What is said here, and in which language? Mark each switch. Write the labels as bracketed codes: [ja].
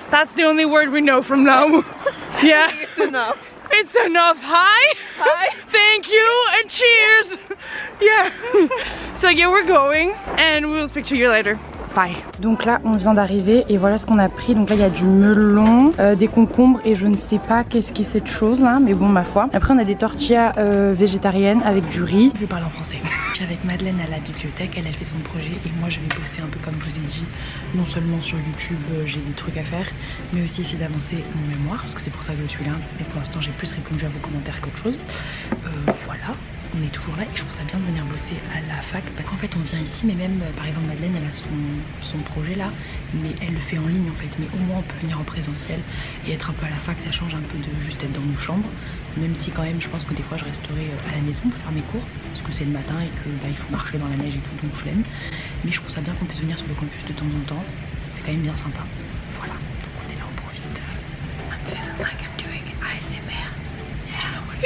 [en] That's the only word we know from now. Yeah. It's enough. It's enough. Hi. Hi. Thank you and cheers. Yeah. So yeah, we're going and we'll speak to you later. Bye. [fr] Donc là on vient d'arriver et voilà ce qu'on a pris. Donc là il y a du melon, des concombres et je ne sais pas qu'est-ce qu'est cette chose là, mais bon ma foi. Après on a des tortillas végétariennes avec du riz. Je vais parler en français. Je suis avec Madeleine à la bibliothèque, elle fait son projet et moi je vais bosser un peu comme je vous ai dit. Non seulement sur YouTube j'ai des trucs à faire, mais aussi essayer d'avancer mon mémoire parce que c'est pour ça que je suis là. Mais pour l'instant j'ai plus répondu à vos commentaires qu'autre chose. Voilà. On est toujours là et je trouve ça bien de venir bosser à la fac parce qu'en fait on vient ici, mais même par exemple Madeleine elle a son projet là, mais elle le fait en ligne en fait, mais au moins on peut venir en présentiel et être un peu à la fac, ça change un peu de juste être dans nos chambres, même si quand même je pense que des fois je resterai à la maison pour faire mes cours parce que c'est le matin et que il faut marcher dans la neige et tout, donc flemme, mais je trouve ça bien qu'on puisse venir sur le campus de temps en temps, c'est quand même bien sympa. Voilà, donc on est là, on profite. [en] I'm feeling like I'm doing ASMR. Yeah.